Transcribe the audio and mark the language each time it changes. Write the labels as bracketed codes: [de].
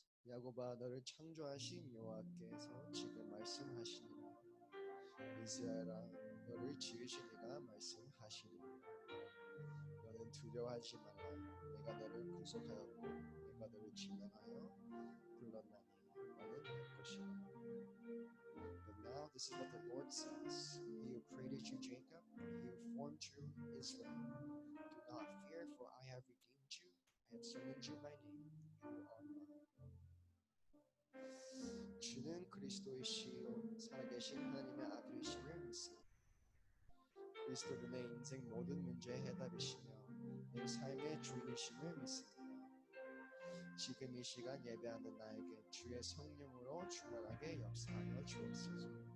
[ko] 야곱아 너를 창조하신 여호와께서 지금 말씀하시니라. 이스라엘아 너를 지으신 이가 말씀하시니라. 너는 두려워하지 말라. 내가 너를 구속하였고 내가 너를 지명하여 불렀나니 너는 내 것이라. [en] But now this is what the Lord says. He who created you, Jacob, he who formed you, Israel. Do not fear, for I have redeemed you. I have summoned you by name. You are mine. [ko] 주는 그리스도이시요 살아계신 하나님의 아들이심을 믿습니다. 그리스도는 내 인생 모든 문제의 해답이시며 내 삶의 주인이심을 믿습니다. 지금 이 시간 예배하는 나에게 주의 성령으로 충만하게 역사하여 주옵소서.